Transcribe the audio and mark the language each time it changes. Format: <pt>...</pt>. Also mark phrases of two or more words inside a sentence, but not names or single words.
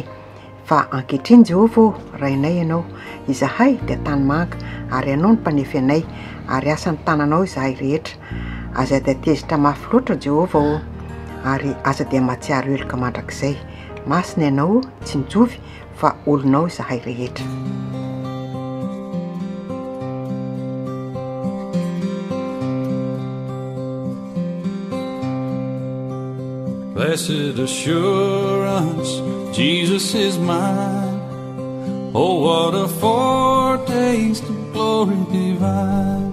<mg>Fa ankehitriny Jehovah rainay ianao, izahay dia tany manga ary ianao ny mpanefy anay ary asa ny tananao izahay rehetra. Aza dia tezitra mafy loatra Jehovah ary aza dia matsiaro eloka mandrakizay. Masina ianao tsy mijovy fa olonao izahay rehetra.</mg> <en>Blessed assurance, Jesus is mine. Oh, what a foretaste of glory divine.</en>